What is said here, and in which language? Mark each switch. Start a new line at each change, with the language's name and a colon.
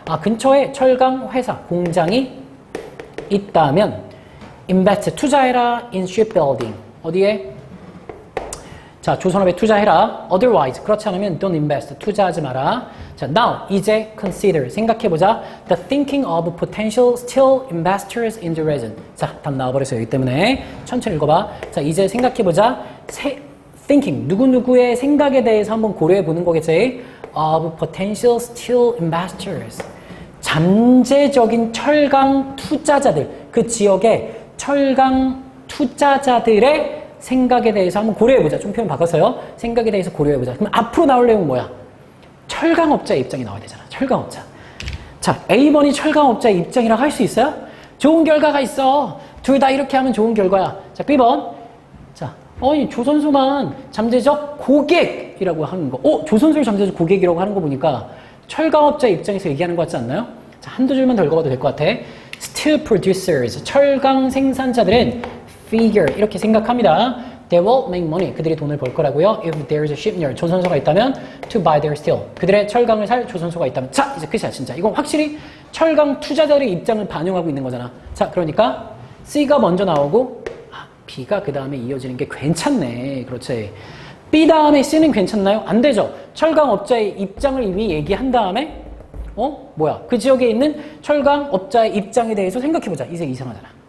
Korean: 근처에 철강 회사, 공장이 있다면 invest, 투자해라
English: in shipbuilding.
Korean: 어디에? 자, 조선업에 투자해라. Otherwise, 그렇지 않으면
English: don't invest,
Korean: 투자하지 마라. 자, now, 이제 consider, 생각해보자.
English: The thinking of potential steel investors in the region.
Korean: 자, 답 나와버렸어요. 여기 때문에 천천히 읽어봐. 자, 이제 생각해보자. thinking, 누구누구의 생각에 대해서 한번 고려해보는 거겠지.
English: Of potential steel investors.
Korean: 잠재적인 철강 투자자들, 그 지역의 철강 투자자들의 생각에 대해서 한번 고려해보자. 좀 표현 바꿨어요. 생각에 대해서 고려해보자. 그럼 앞으로 나올 내용은 뭐야? 철강업자의 입장이 나와야 되잖아. 철강업자. 자, A번이 철강업자의 입장이라고 할 수 있어요? 좋은 결과가 있어. 둘 다 이렇게 하면 좋은 결과야. 자, B번. 자, 조선소만 잠재적 고객이라고 하는 거. 조선소를 잠재적 고객이라고 하는 거 보니까 철강업자 입장에서 얘기하는 것 같지 않나요? 자, 한두 줄만 더 읽어봐도 될 것 같아.
English: Steel producers,
Korean: 철강 생산자들은 figure, 이렇게 생각합니다.
English: They will make money.
Korean: 그들이 돈을 벌 거라고요.
English: If there is a shipyard,
Korean: 조선소가 있다면
English: to buy their steel.
Korean: 그들의 철강을 살 조선소가 있다면. 자, 이제 끝이야, 진짜. 이건 확실히 철강 투자자들의 입장을 반영하고 있는 거잖아. 자, 그러니까 C가 먼저 나오고 B가 그 다음에 이어지는 게 괜찮네. 그렇지. B 다음에 C는 괜찮나요? 안 되죠. 철강업자의 입장을 이미 얘기한 다음에 그 지역에 있는 철강업자의 입장에 대해서 생각해보자. 이제 이상하잖아.